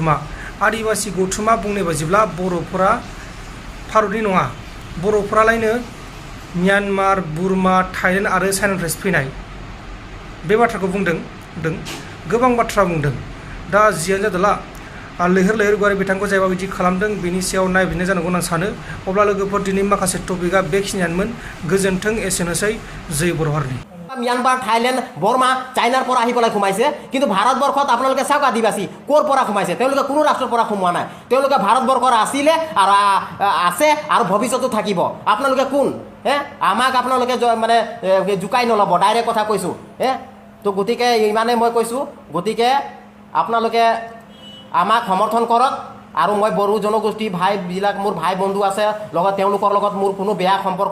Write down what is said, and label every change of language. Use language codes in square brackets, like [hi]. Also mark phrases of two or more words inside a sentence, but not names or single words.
[brx] गौथुमा बुंनाय बायदिब्ला बर'फोरा भारतनि नङा बर'फोरालायनो म्यानमार बुरमा थाइलेण्ड आरो चाइनानिफ्रायसो फैनाय बे बाथ्राखौ बुंदों गोबां बाथ्रा बुंदों दा जियानो जादोंला लैहोर गयारि बिथांखौ जायबा बिदि खालामदों बेनि सायाव नायबिजिरनाय जानांगौ होनना सानो अब्ला लोगोफोर दिनै माखासे टपिकआ बेखिनियानोमोन गोजोन्थों एसेनोसै जय बर' हारिनि [as] म्यानमार थाइलेण्ड बर्मा চাইনাৰ পৰা আহি পেলাই সোমাইছে কিন্তু ভাৰতবৰ্ষত আপোনালোকে চাওক আদিবাসী ক'ৰ পৰা সোমাইছে তেওঁলোকে কোনো ৰাষ্ট্ৰৰ পৰা সোমোৱা নাই তেওঁলোকে ভাৰতবৰ্ষৰ আছিলে আৰু আছে আৰু ভৱিষ্যতো থাকিব আপোনালোকে কোন আমাক আপোনালোকে মানে জুকাই নল'ব ডাইৰেক্ট কথা কৈছোঁ তো গতিকে ইমানে মই কৈছোঁ গতিকে আপোনালোকে আমাক সমৰ্থন কৰক আৰু মই বড়ো জনগোষ্ঠী ভাইবিলাক মোৰ ভাই বন্ধু আছে লগত তেওঁলোকৰ লগত মোৰ কোনো বেয়া সম্পৰ্ক